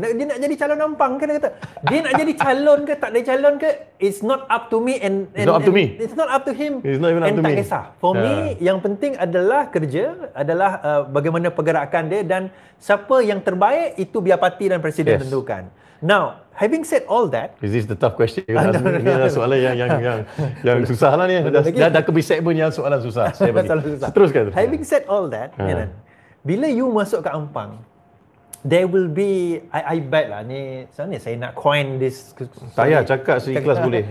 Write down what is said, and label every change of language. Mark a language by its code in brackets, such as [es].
[ms] Dia nak jadi calon Ampang kan, dia kata. Dia nak jadi calon ke tak ada calon ke, [en] it's not up to me and it's not up to me. It's not up to him. It's not even up to me. [ms] Tak kisah. [en] For me [ms] yang penting adalah kerja, adalah bagaimana pergerakan dia, dan siapa yang terbaik itu biar parti dan presiden tentukan. [en] Now, having said all that, is this the tough question? [ms] Ini adalah soalan yang susah lah ni. Dah ke segmen yang soalan susah. Saya bagi. Teruskan. [en] Having said all that, [ms] bila you masuk ke Ampang, [en] there will be, I bet lah ni, [ms] sebenarnya saya nak [en] coin this. [ms] Tak payah cakap seikhlas boleh.